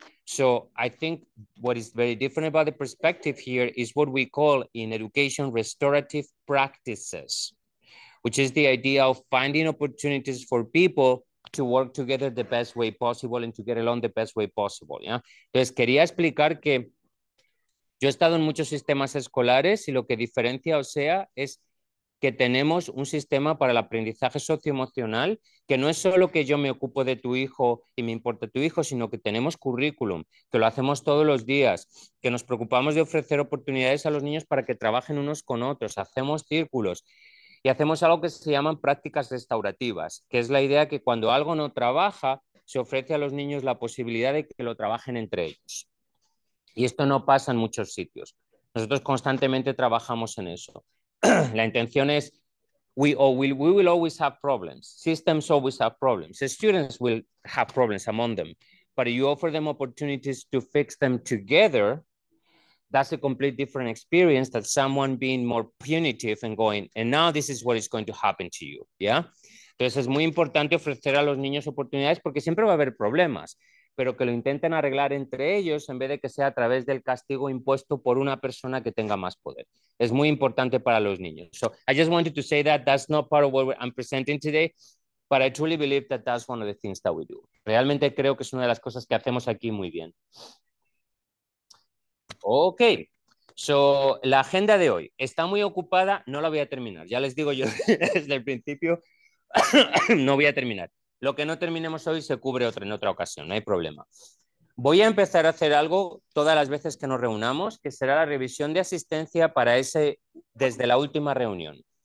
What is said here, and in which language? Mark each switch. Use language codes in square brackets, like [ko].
[en] So I think what is very different about the perspective here is what we call in education restorative practices, which is the idea of finding opportunities for people to work together the best way possible and to get along the best way possible. [es] ¿Ya? Entonces, quería explicar que yo he estado en muchos sistemas escolares y lo que diferencia OCEA es que tenemos un sistema para el aprendizaje socioemocional, que no es solo que yo me ocupo de tu hijo y me importa tu hijo, sino que tenemos currículum, que lo hacemos todos los días, que nos preocupamos de ofrecer oportunidades a los niños para que trabajen unos con otros, hacemos círculos. Y hacemos algo que se llaman prácticas restaurativas, que es la idea que cuando algo no trabaja, se ofrece a los niños la posibilidad de que lo trabajen entre ellos. Y esto no pasa en muchos sitios. Nosotros constantemente trabajamos en eso. La intención es, [en] we will always have problems. Systems always have problems. Students will have problems among them. But you offer them opportunities to fix them together. That's a complete different experience than someone being more punitive and going, and now this is what is going to happen to you, [es] ¿ya? Entonces es muy importante ofrecer a los niños oportunidades porque siempre va a haber problemas, pero que lo intenten arreglar entre ellos en vez de que sea a través del castigo impuesto por una persona que tenga más poder. Es muy importante para los niños. [en] So I just wanted to say that that's not part of what I'm presenting today, but I truly believe that that's one of the things that we do. [es] Realmente creo que es una de las cosas que hacemos aquí muy bien. [en] Ok, so [es] la agenda de hoy está muy ocupada, no la voy a terminar. Ya les digo yo desde el principio, no voy a terminar. Lo que no terminemos hoy se cubre en otra ocasión, no hay problema. Voy a empezar a hacer algo todas las veces que nos reunamos, que será la revisión de asistencia para desde la última reunión.